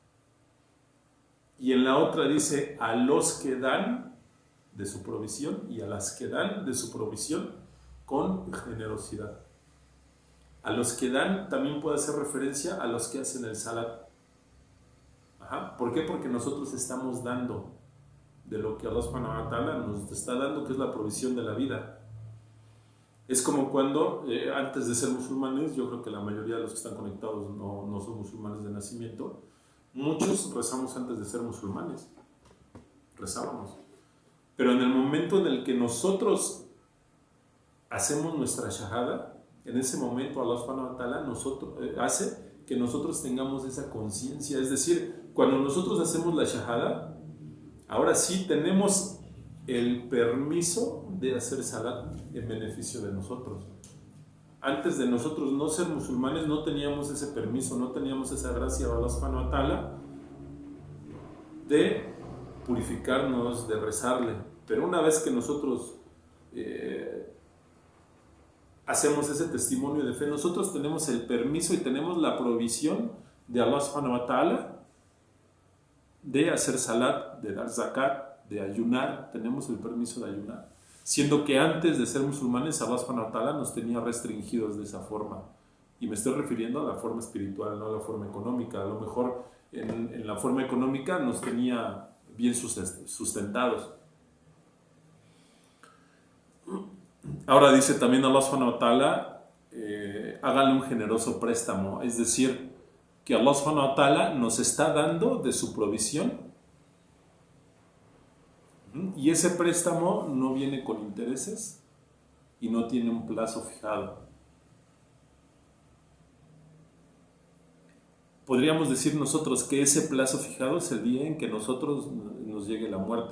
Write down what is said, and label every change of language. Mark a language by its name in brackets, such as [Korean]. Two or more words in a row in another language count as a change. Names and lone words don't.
[Spanish] Y en la otra dice: a los que dan de su provisión y a las que dan de su provisión con generosidad. A los que dan también puede hacer referencia a los que hacen el salat. ¿Por qué? Porque nosotros estamos dando de lo que [Arabic] الله سبحانه وتعالى [Spanish] nos está dando, que es la provisión de la vida. Es como cuando, antes de ser musulmanes, yo creo que la mayoría de los que están conectados no son musulmanes de nacimiento, muchos rezamos antes de ser musulmanes, rezábamos. Pero en el momento en el que nosotros hacemos nuestra shahada, en ese momento [Arabic] الله سبحانه وتعالى [Spanish] hace que nosotros tengamos esa conciencia. Es decir, cuando nosotros hacemos la shahada, ahora sí tenemos el permiso de hacer salat en beneficio de nosotros. Antes de nosotros no ser musulmanes no teníamos ese permiso, no teníamos esa gracia de [Arabic] الله سبحانه وتعالى [Spanish] de purificarnos, de rezarle. Pero una vez que nosotros hacemos ese testimonio de fe, nosotros tenemos el permiso y tenemos la provisión de [Arabic] الله سبحانه وتعالى [Spanish] de hacer salat, de dar zakat, de ayunar. Tenemos el permiso de ayunar, siendo que antes de ser musulmanes [Arabic] الله سبحانه وتعالى [Spanish] nos tenía restringidos de esa forma. Y me estoy refiriendo a la forma espiritual, no a la forma económica. A lo mejor en la forma económica nos tenía bien sustentados. Ahora dice también [Arabic] الله سبحانه وتعالى: [Spanish] háganle un generoso préstamo. Es decir, que [Arabic] الله سبحانه وتعالى [Spanish] nos está dando de su provisión, y ese préstamo no viene con intereses y no tiene un plazo fijado. Podríamos decir nosotros que ese plazo fijado es el día en que nosotros nos llegue la muerte.